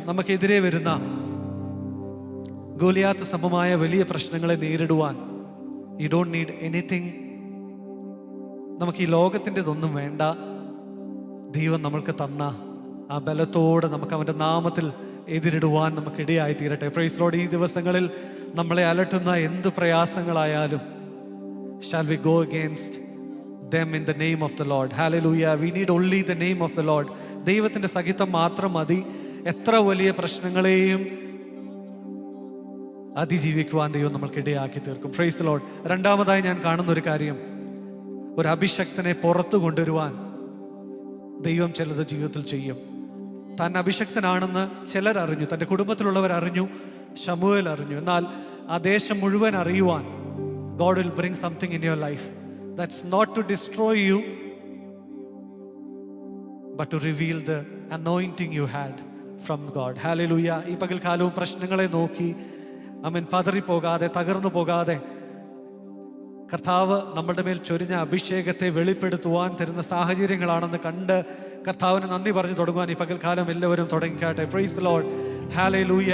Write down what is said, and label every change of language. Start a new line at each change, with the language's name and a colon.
Malayalam: നമുക്കെതിരെ വരുന്ന ഗോലിയാത്ത് സമമായ വലിയ പ്രശ്നങ്ങളെ നേരിടുവാൻ
English: You don't need anything.
Malayalam: നമുക്ക് ഈ ലോകത്തിൻ്റെതൊന്നും വേണ്ട. ദൈവം നമ്മൾക്ക് തന്ന ആ ബലത്തോടെ നമുക്ക് അവൻ്റെ നാമത്തിൽ എതിരിടുവാൻ നമുക്ക് ഇടയായി തീരട്ടെ.
English: Praise Lord.
Malayalam: ഈ ദിവസങ്ങളിൽ നമ്മളെ അലട്ടുന്ന എന്ത് പ്രയാസങ്ങളായാലും
English: shall we go against them in the name of the Lord. Hallelujah. We need only the name of the Lord.
Malayalam: ദൈവത്തിൻ്റെ സഹിതം മാത്രം മതി. എത്ര വലിയ പ്രശ്നങ്ങളെയും അതിജീവിക്കുവാൻ ദൈവം നമ്മൾക്ക് ഇടയാക്കി തീർക്കും.
English: Praise Lord.
Malayalam: രണ്ടാമതായി ഞാൻ കാണുന്ന ഒരു കാര്യം, ഒരു അഭിഷക്തനെ പുറത്തു കൊണ്ടുവരുവാൻ ദൈവം ചിലത് ജീവിതത്തിൽ ചെയ്യും. താൻ അഭിഷക്തനാണെന്ന് ചിലർ അറിഞ്ഞു, തൻ്റെ കുടുംബത്തിലുള്ളവർ അറിഞ്ഞു, ശമൂവേൽ അറിഞ്ഞു. എന്നാൽ ആ ദേശം മുഴുവൻ അറിയുവാൻ
English: God will bring something in your life that's not to destroy you but to reveal the anointing you had from God. Hallelujah.
Malayalam: ഈ പകൽക്കാലവും പ്രശ്നങ്ങളെ നോക്കി പതറിപ്പോകാതെ, തകർന്നു പോകാതെ, കർത്താവ് നമ്മുടെ മേൽ ചൊരിഞ്ഞ അഭിഷേകത്തെ വെളിപ്പെടുത്തുവാൻ തരുന്ന സാഹചര്യങ്ങളാണെന്ന് കണ്ട് കർത്താവിന് നന്ദി പറഞ്ഞു തുടങ്ങുവാൻ ഈ പകൽക്കാലം എല്ലാവരും തുടങ്ങിക്കാട്ടെ.
English: Praise Lord.
Malayalam: ഹല്ലേലൂയ.